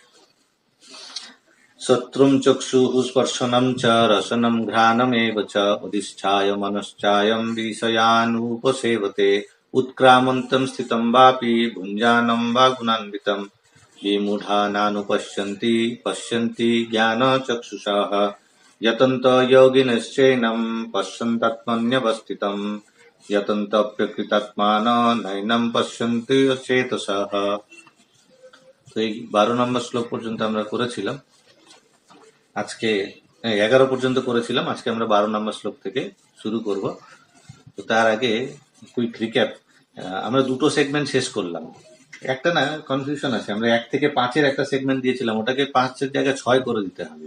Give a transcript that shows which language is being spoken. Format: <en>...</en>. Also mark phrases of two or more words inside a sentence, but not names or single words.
<sa>शत्रुं चक्षुः स्पर्शनं च रसनं घ्राणमेव च अधिष्ठाय मनश्चायं विषयानुपसेवते उत्क्रामन्तं स्थितं वापि भुञ्जानं वा गुणान्वितं विमूढा नानुपश्यन्ति पश्यन्ति ज्ञानचक्षुषः यतन्तो योगिनश्चैनं पश्यन्त्यात्मन्यवस्थितं यतन्तप्यकृतात्मानो नैनं पश्यन्ति अचेतसः।</sa> <bn>তো এই 12 নম্বর শ্লোক পর্যন্ত আমরা করেছিলাম। আজকে 11 পর্যন্ত করেছিলাম, আজকে আমরা 12 নম্বর শ্লোক থেকে শুরু করব। তো তার আগে</bn> <en>quick recap.</en> <bn>আমরা দুটো সেগমেন্ট শেষ করলাম। একটা না কনফিউশন আছে, আমরা 1 থেকে 5-এর একটা সেগমেন্ট দিয়েছিলাম, ওটাকে 5-এর জায়গায় 6 করে দিতে হবে।</bn>